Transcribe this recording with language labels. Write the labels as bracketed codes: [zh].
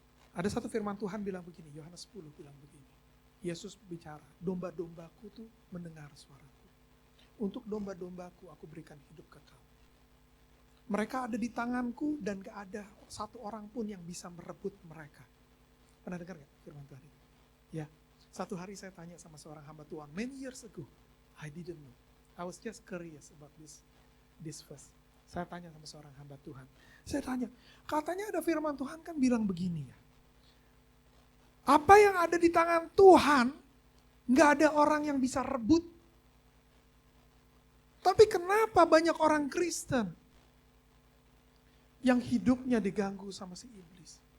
[id] Ada satu firman Tuhan bilang begini, Yohanes 10 bilang begini. Yesus bicara, domba-dombaku tuh mendengar suaraku. Untuk domba-dombaku aku berikan hidup kekal. Mereka ada di tanganku dan gak ada satu orang pun yang bisa merebut mereka. Pernah dengar gak firman Tuhan ini? Ya, satu hari saya tanya sama seorang hamba Tuhan, [en] many years ago, I didn't know. I was just curious about this verse. [id] Saya tanya sama seorang hamba Tuhan. Saya tanya, katanya ada firman Tuhan kan bilang begini ya. Apa yang ada di tangan Tuhan, gak ada orang yang bisa rebut. Tapi kenapa banyak orang Kristen yang hidupnya diganggu sama si iblis?